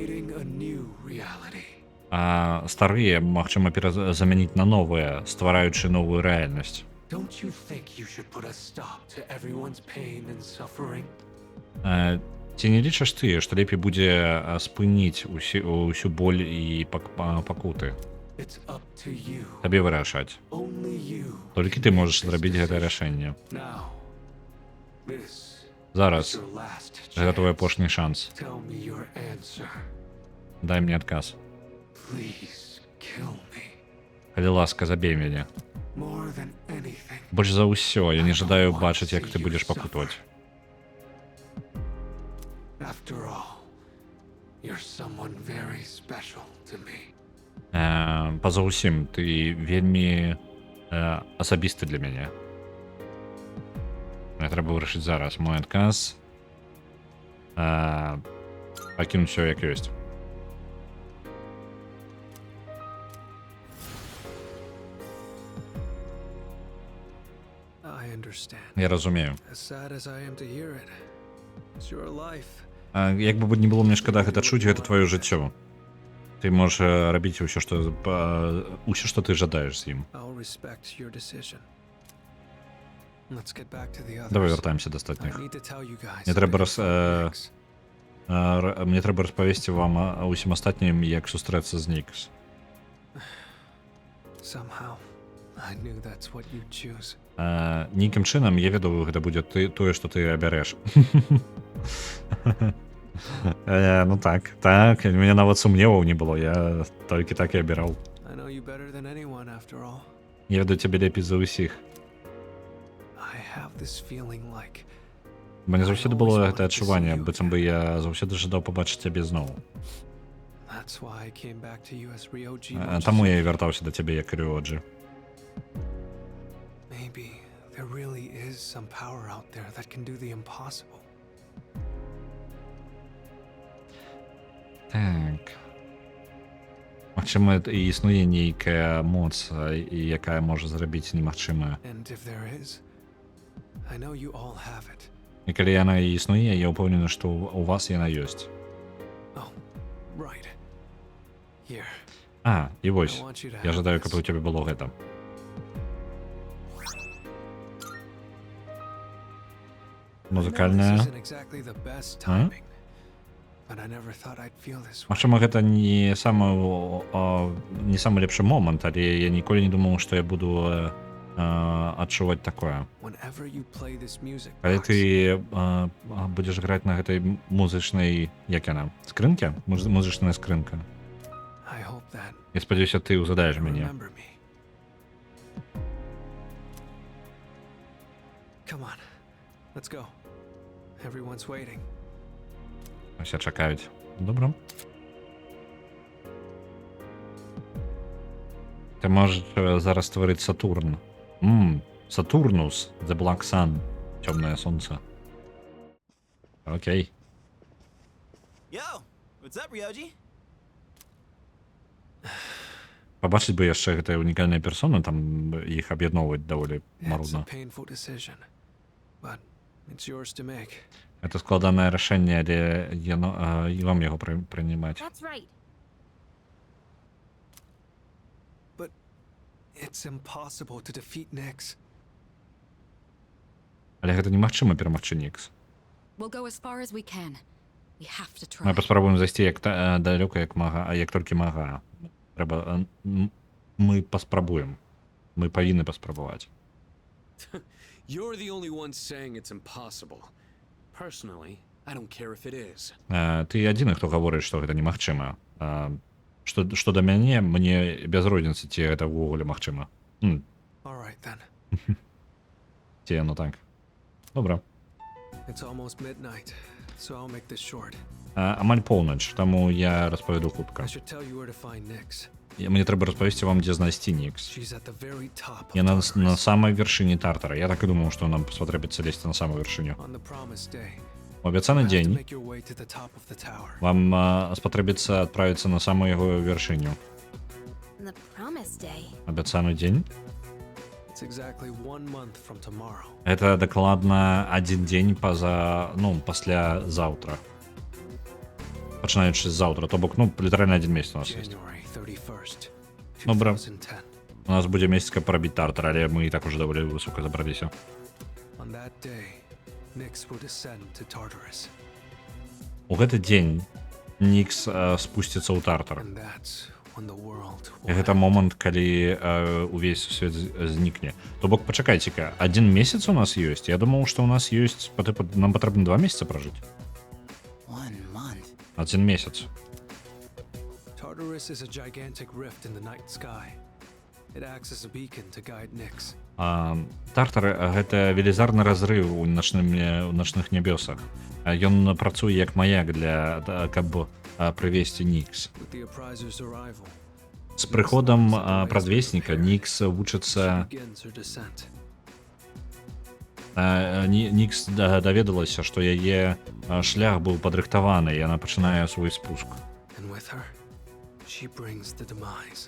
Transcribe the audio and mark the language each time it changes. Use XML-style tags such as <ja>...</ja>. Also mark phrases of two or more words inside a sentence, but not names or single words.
<be>А старыя магчыма замяніць на новыя, ствараючы новую рэальнасць. Ці не лічыш ты, што лепей будзе спыніць усю боль і пакуты?</be> <en>It's up to you.</en> <be>Табе вырашаць.</be> <en>Only you.</en> <be>Толькі ты можаш зрабіць гэтае рашэнне.</be> <en>Now, this</en> <be>Зараз.</be> <en>is your last</en> <be>Гэта</be> <en>chance.</en> <be>твой апошні шанс.</be> <en>Tell me your answer.</en> <be>Дай мне адказ.</be> <en>Please kill me.</en> <be>Калі ласка, забей мяне.</be> <en>More than anything.</en> <be>Больш за ўсё, я не жадаю бачыць, як ты будзеш пакутаваць.</be> <en>After all, you're someone very special to me.</en> <be>Па-за ўсім, ты вельмі асабісты для мяне. Мне трэба вырашыць зараз. Мой адказ пакінуць усё як ёсць.</be> <en>I understand.</en> <be>Я разумею.</be> <en>As sad as I am to hear it, it's your life.</en> <be>Як бы не было мне шкада гэта чуць, гэта твоё жыццё. Ты можаш рабіць усё, што ты жадаеш з ім.</be> <en>I'll respect your decision. Let's get back to the others.</en> <be>Давай вяртаемся да</be> <en>I</en> <be>астатніх.</be> <en>need to tell you guys.</en> <be>Мне трэба</be> <en>about Nyx.</en> <be>Мне трэба распавесці вам усім астатнім, як сустрэцца з Нікс.</be> <en>Somehow, I knew that's what you'd choose.</en> <be>Нейкім чынам я ведаў, гэта будзе тое, што ты абярэш. Ну так, у мяне нават сумневаў не было, я толькі так і абіраў.</be> <en>I know you better than anyone after all.</en> <be>Я ведаю цябе лепей за ўсіх.</be> <en>I have this feeling like</en> <be>У мяне заўсёды было гэтае адчуванне, быццам бы я заўсёды жадаў пабачыць цябе зноў.</be> <en>that's why I came back to you as Ryoji.</en> <be>Таму я і вяртаўся да цябе як Рёджы.</be> <en>Maybe there really is some power out there that can do the impossible.</en> <be>Так. Магчыма, і існуе нейкая моц, якая можа зрабіць немагчымае.</be> <en>And if there is, I know you all have it.</en> <be>І калі яна і існуе, я ўпэўнены, што у вас яна ёсць.</be> <en>Oh, right. Here.</en> <be>І вось, я жадаю, каб у цябе было гэта. Музыкальная. Магчыма, гэта не самы лепшы момант, але я ніколі не думаў, што я буду адчуваць такое. Калі ты будзеш граць на гэтай музычнай, як яна, скрынке? Музычная скрынка. Я спадзяюся, ты ўзгадаеш мяне.</be> <en>Come on. Let's go. Everyone's waiting.</en> <be>Усе чакаюць. Добра.</be> <uk>Ти можеш зараз створити Сатурн. Сатурнус,</uk> <en>The Black Sun.</en> <uk>Темне сонце. Окей.</uk> <en>Yo, what's up, Ryoji?</en> <be>Побачить би яшчэ гэтыя унікальныя персоны, там іх аб'ядноўваць даволі марудна. Это складанае рашэнне, але і вам яго прынимаць.</be> <en>That's right. But it's impossible to defeat Nyx.</en> <be>Але гэта немагчыма перамагчы Нікс.</be> <en>We'll go as far as we can. We have to try.</en> <be>Мы паспрабуем зайсці як далёка, як мага, а як толькі мага. Трэба мы паспрабуем. Мы павінны паспрабаваць.</be> <en>You're the only one saying it's impossible. Personally, I don't care if it is.</en> <be>Ты адзіны, хто гаворыць, што гэта немагчыма. Што да мяне, мне без розніцы, ці гэта ўвогуле магчыма.</be> <en>Alright then.</en> <be>Ці яно так. Добра.</be> <en>It's almost midnight, so I'll make this short.</en> <be>Амаль поўнач, таму я распавяду хутка.</be> <en>I should tell you where to find Nyx.</en> <be>Мне трэба распавесці вам, дзе знайсці Нікс.</be> <en>She's at the very top of</en> <be>Яна</be> <en>Tartarus.</en> <be>на самай вяршыні Тартара. Я так і думаў, што нам спатрэбіцца лезці на самую вяршыню.</be> <en>On the promised day.</en> <be>У абяцаны</be> <en>You have to</en> <be>дзень</be> <en>make your way to the top of the tower.</en> <be>вам спатрэбіцца адправіцца на самую яго вяршыню.</be> <en>The promised day.</en> <be>Абяцаны дзень?</be> <en>It's exactly 1 month from tomorrow.</en> <be>Гэта дакладна адзін дзень пасля заўтра. Пачынаючы з заўтра, то бок, літаральна адзін месяц у нас ёсць.</be> <en>January 31st.</en> <be>Добра.</be> <en>2010.</en> <be>У нас будзе месяц, каб парабіць Тартар, але мы і так уже даволі высока забраліся.</be> <en>On that day, Nyx will descend to Tartarus.</en> <be>У гэты дзень Нікс спусціцца ў Тартар.</be> <en>And that's when the world</en> <be>І</be> <en>will</en> <be>гэта момант, калі увесь свет знікне. То бок, пачакайце-ка, 1 месяц у нас ёсць? Я думаў, што у нас ёсць, нам патрэбна 2 месяца пражыць.</be> <en>1 month.</en> <be>1 месяц.</be> <en>Tartarus is a gigantic rift in the night sky. It acts as a beacon to guide Nyx.</en> <be>Тартар — гэта велізарны разрыв у начных нябёсах. Ён працуе як маяк для каб прывесці Нікс.</be> <en>With the Appriser's arrival,</en> <be>З прыходам прадвесніка Нікс вучыцца.</be> <en>begins her descent.</en> <be>Нікс даведалася, што яе шлях быў падрыхтаваны, і яна пачынае свой спуск.</be> <en>And with her, she brings the demise.</en>